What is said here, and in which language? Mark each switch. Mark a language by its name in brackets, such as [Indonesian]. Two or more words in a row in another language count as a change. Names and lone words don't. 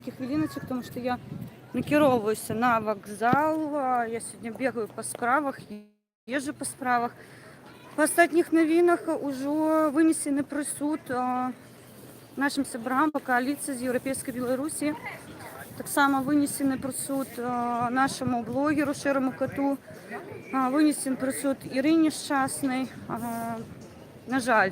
[Belarusian] Хвилиночек, [Russian] потому что [Belarusian] я накіроўваюсь на вокзал. [Russian] Я сегодня бегаю по справах, езжу по справах. [Belarusian] По астатніх навінах ужо вынесены прысуд нашим сябрам [Russian] по коалиции [Belarusian] з Еўрапейскай Беларусі. Таксама вынесены прысуд нашему блогеру Шэрому Коту. Вынесен прысуд Ірыне Шчаснай, на жаль.